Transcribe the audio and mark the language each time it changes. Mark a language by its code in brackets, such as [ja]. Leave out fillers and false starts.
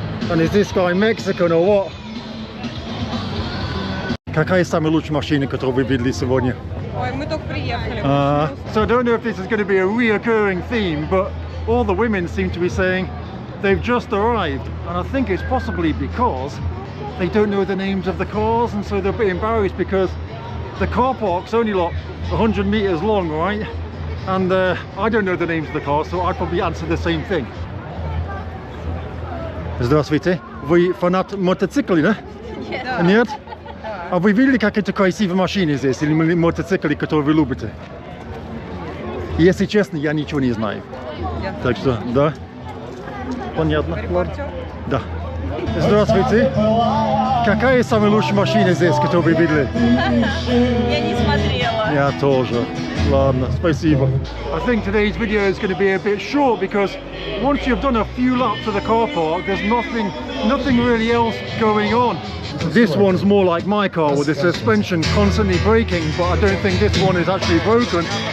[en] And is this guy Mexican or what? [ru] Какая самая лучшая машина, которую вы видели сегодня? Ой, мы только приехали. [en] So I don't know if this is going to be a reoccurring theme, but all the women seem to be saying they've just arrived, and I think it's possibly because they don't know the names of the cars, and so they're a bit embarrassed because the car park's only like 100 meters long, right? And I don't know the names of the cars, so I'd probably answer the same thing. [ru] Здравствуйте. Вы фанат мотоциклов, да? Нет? А вы видели какие-то красивые машины здесь или мотоциклы, которые вы любите? Если честно, я ничего не знаю. Так что, да. Понятно. Да. Здравствуйте. Какая самая лучшая машина здесь, которую вы видели? Я не смотрела. Я тоже. Ладно, спасибо. [en] I think today's video is going to be a bit short because once you've done a few laps of the car park, there's nothing really else going on. This one's more like my car with the suspension constantly braking, but I don't think this one is actually broken.